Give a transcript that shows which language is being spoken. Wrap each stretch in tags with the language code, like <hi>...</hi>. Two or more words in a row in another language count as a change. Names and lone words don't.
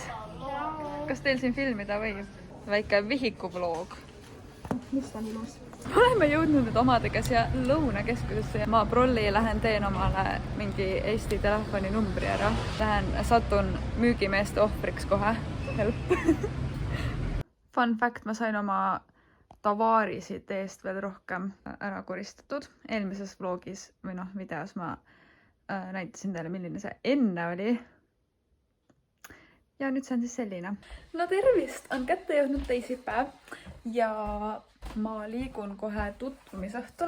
<et>Kas teil siin filmida või? Väike vihikuvloog. Mis ta on ilus? Oleme jõudnud nüüd omadega siia Lõunakeskusesse ja ma prolli lähen teen omale mingi Eesti telefoninumbri ära. Satun müügimeeste ohvriks kohe. Help.</et> <en>Fun fact,</en> <et>ma sain oma tavaarisid eest veel rohkem ära koristatud. Eelmises vlogis või videos ma näitasin teile, milline see enne oli. Ja nüüd see on siis selline. No tervist, on kätte jõudnud teisipäev ja ma liigun kohe tutvumisõhtule.</et>